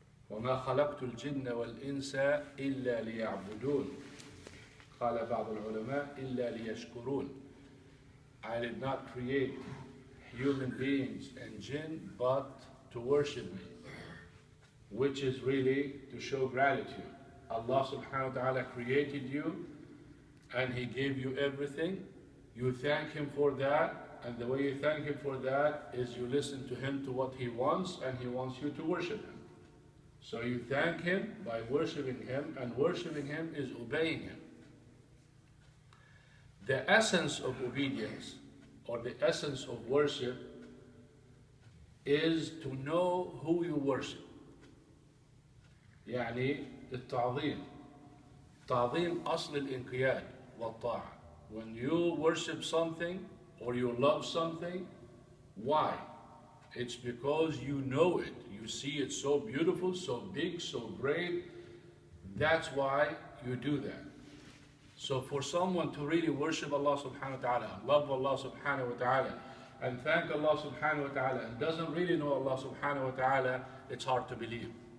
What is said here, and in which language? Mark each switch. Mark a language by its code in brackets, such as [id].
[ar] وَمَا خَلَقْتُ الْجِنَّ وَالْإِنسَ إِلَّا لِيَعْبُدُونَ قال بعض العلماء إلا ليشكرون. [en] I did not create human beings and jinn but to worship me, which is really to show gratitude. Allah subhanahu wa ta'ala created you and He gave you everything. You thank Him for that, and the way you thank Him for that is you listen to Him to what He wants, and He wants you to worship Him. So you thank Him by worshiping Him, and worshiping Him is obeying Him. The essence of obedience, or the essence of worship, is to know who you worship. [ar] يعني التعظيم. تعظيم أصل الانقياد والطاعة. [en] When you worship something or you love something, why? It's because you know it. You see it so beautiful, so big, so great. That's why you do that. So for someone to really worship Allah subhanahu wa ta'ala, love Allah subhanahu wa ta'ala, and thank Allah subhanahu wa ta'ala, and doesn't really know Allah subhanahu wa ta'ala, it's hard to believe.